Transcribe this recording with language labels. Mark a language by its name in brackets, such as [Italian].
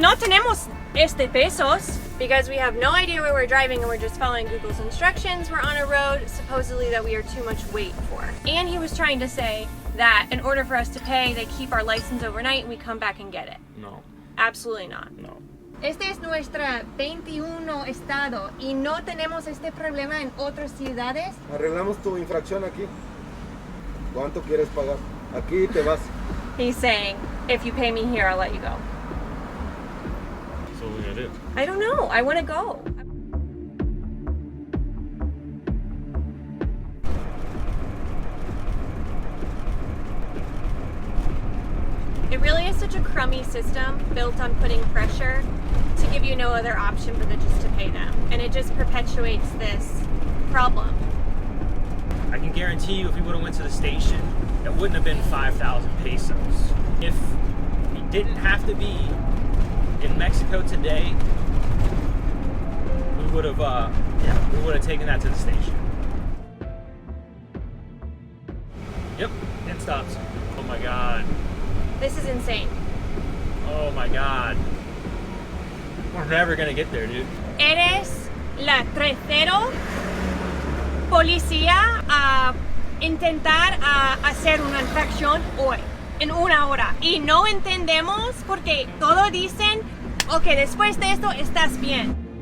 [Spanish] no tenemos pesos [English] because we have no idea where we're driving and we're just following Google's instructions. We're on a road supposedly that we are too much weight for. And he was trying to say that in order for us to pay, they keep our license overnight and we come back and get it. No. Absolutely not. No. [Spanish] Este es nuestra 21 estado y no tenemos este problema en otras ciudades. Arreglamos tu infracción aquí. ¿Cuánto quieres pagar? Aquí te vas. [English] He's saying, if you pay me here, I'll let you go. So what are we gonna do? I don't know. I want to go. It really is such a crummy system built on putting pressure to give you no other option but just to pay them. And it just perpetuates this problem. I can guarantee you if we would have went to the station it wouldn't have been 5,000 pesos. If we didn't have to be in Mexico today, we would have taken that to the station. Yep, it stops. Oh my god. This is insane. Oh my god. We're never gonna get there, dude. [Spanish] Eres la tercero policía a intentar hacer una infracción hoy, en una hora. Y no entendemos porque todos dicen, ok, después de esto estás bien.